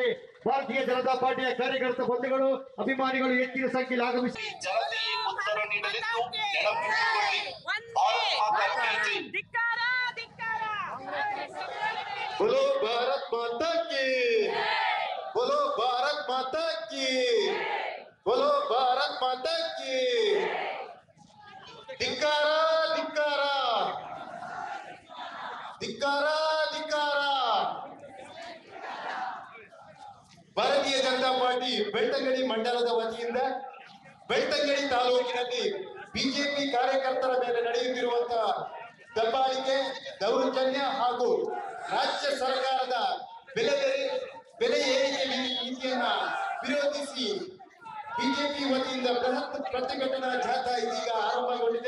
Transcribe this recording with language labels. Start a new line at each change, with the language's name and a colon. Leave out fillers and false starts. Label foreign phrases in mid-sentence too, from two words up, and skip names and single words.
Kannada: ಭಾರತೀಯ ಜನತಾ ಪಾರ್ಟಿಯ ಕಾರ್ಯಕರ್ತ ಬಂಧುಗಳು, ಅಭಿಮಾನಿಗಳು ಹೆಚ್ಚಿನ ಸಂಖ್ಯೆಯಲ್ಲಿ ಆಗಮಿಸಿ ಜನತೆಗೆ ಉತ್ತರ ನೀಡಲಿದ್ದು ನೆನಪಿಟ್ಟುಕೊಳ್ಳಿ.
Hindi: भारत माता की जय. बोलो भारत माता की, बोलो भारत माता की, बोलो भारत माता की.
Kannada: ಧಿಕ್ಕಾರ ಧಿಕ್ಕಾರ ಧಿಕ್ಕಾರ ಧಿಕ್ಕಾರ. ಭಾರತೀಯ ಜನತಾ ಪಾರ್ಟಿ ಬೆಳ್ತಂಗಡಿ ಮಂಡಲದ ವತಿಯಿಂದ ಬೆಳ್ತಂಗಡಿ ತಾಲೂಕಿನಲ್ಲಿ ಬಿಜೆಪಿ ಕಾರ್ಯಕರ್ತರ ಮೇಲೆ ನಡೆಯುತ್ತಿರುವಂತಹ ದಬ್ಬಾಳಿಕೆ, ದೌರ್ಜನ್ಯ ಹಾಗೂ ರಾಜ್ಯ ಸರ್ಕಾರದ ಬೆಲೆ ಏರಿಕೆ ನೀತಿಯನ್ನ ವಿರೋಧಿಸಿ ಬಿಜೆಪಿ ವತಿಯಿಂದ ಬೃಹತ್ ಪ್ರತಿಭಟನಾ ಜಾಥಾ ಇದೀಗ ಆರಂಭಗೊಂಡಿದೆ.